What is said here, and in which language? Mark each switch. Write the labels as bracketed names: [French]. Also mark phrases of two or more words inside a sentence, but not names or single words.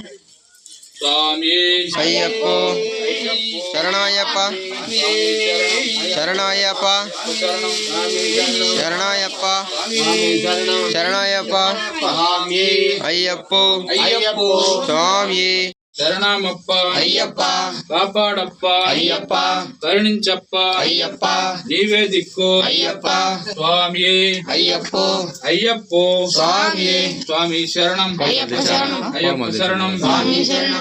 [Telugu] स्वामिये అయ్యప్పో శరణాయప్ప శరణాయప్ప శరణాయప్ప శరణాయప్ప అయ్యప్పో స్వామియే శరణమప్ప అయ్యప్ప కాపాడప్ప అయ్యప్ప కరుణించప్ప అయ్యప్ప నీవే దిక్కు అయ్యప్ప స్వామియే అయ్యప్పో అయ్యప్పో స్వామియే స్వామి శరణం అయ్యప్ప శరణం అయ్యప్ప శరణం స్వామి శరణం